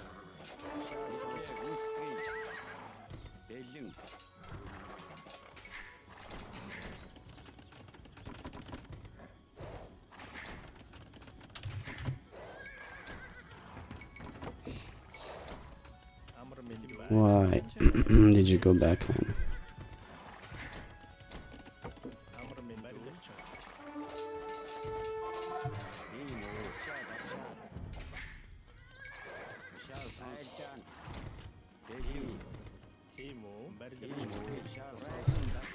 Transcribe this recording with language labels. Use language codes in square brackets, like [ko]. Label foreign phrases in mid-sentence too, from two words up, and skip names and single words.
[mn] Тушаал сонс гүйцэтгэе. Бэлэн. Амар минь байна. [en] Why did you go back, man? [mn] Амар минь барилгачин. Тийм үү. Тушаал сонс. Айлтан. Бэлэн. Тийм үү? Тийм Барилгачин. үү. Тушаал сонс.